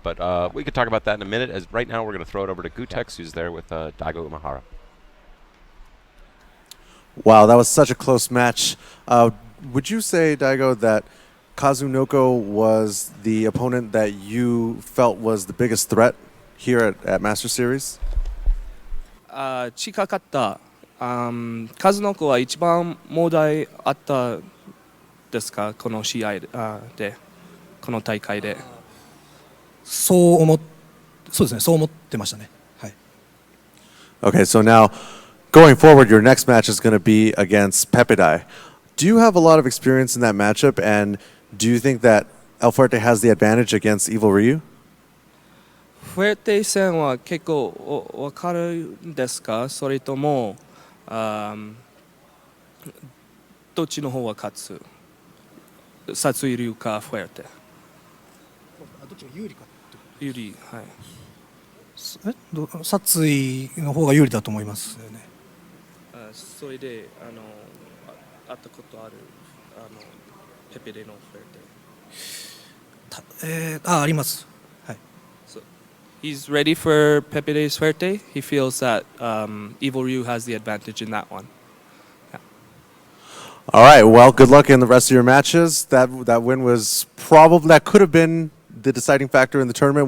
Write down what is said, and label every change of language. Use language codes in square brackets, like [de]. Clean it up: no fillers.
[en] But we could talk about that in a minute. As right now, we're going to throw it over to Gutex, who's there with Daigo Umehara. Wow, that was such a close match. Would you say, Daigo, that Kazunoko was the opponent that you felt was the biggest threat here at Master Series? [ja] 近かった。数の子は一番問題あったですか、この試合で、この大会で。そうですね、そう思ってましたね。はい。 [en] Okay, so now going forward, your next match is going to be against Pepidai. Do you have a lot of experience in that matchup, and do you think that El Fuerte has the advantage against Evil Ryu? [ja] フェルテ戦は結構分かるんですか、それともどっちの方が勝つ、殺意流かフェルテ。どっちが有利か有利、はい。殺意の方が有利だと思いますよね。それで会ったことあるペペレのフェルテ。あります。はい。 [en] So, he's ready for Pepe's Fuerte. He feels that Evil Ryu has the advantage in that one. Yeah. All right, well, good luck in the rest of your matches. That win was that could have been the deciding factor in the tournament.